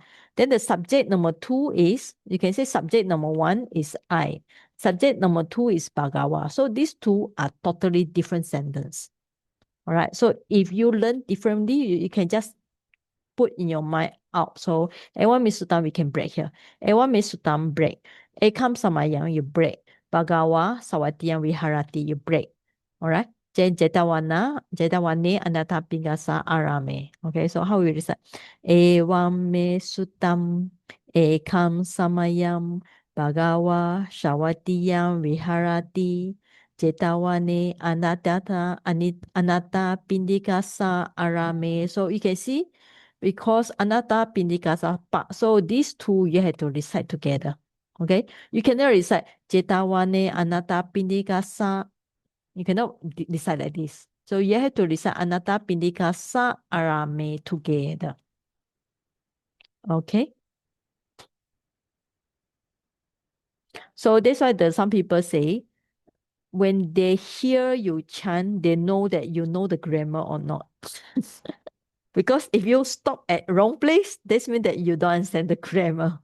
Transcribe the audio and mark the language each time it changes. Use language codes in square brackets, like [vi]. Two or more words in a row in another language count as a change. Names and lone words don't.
[en] Then the subject number 2 is, you can say subject number 1 is I. Subject number 2 is Bhagawa. So these two are totally different sentence. All right. So if you learn differently, you can just put in your mind out. So A1 means Suttam, we can break here. A1 means Suttam, break. [pi] Ekam samayam, [en] you break. [pi] Bhagawa, Sawatiyam, Viharati, [en] you break. All right. [pi] Jetavane, Anatta Pingasa, Arame. [en] Okay, so how we recite? [pi] Evam me Suttam, Ekam samayam, Bhagawa, Sawatiyam, Viharati, Jetavane, Anatta Pindikasa, Arame. [en] So you can see, because [pi] anatta pindikasa pa. [en] So these two you have to recite together. Okay, you cannot recite [pi] jetawane anatta pindikasa. [en] You cannot recite like this. So you have to recite [pi] anatta pindikasa arame [en] together. Okay. So that's why some people say, when they hear you chant, they know that you know the grammar or not. Because if you stop at wrong place, this means that you don't understand the grammar.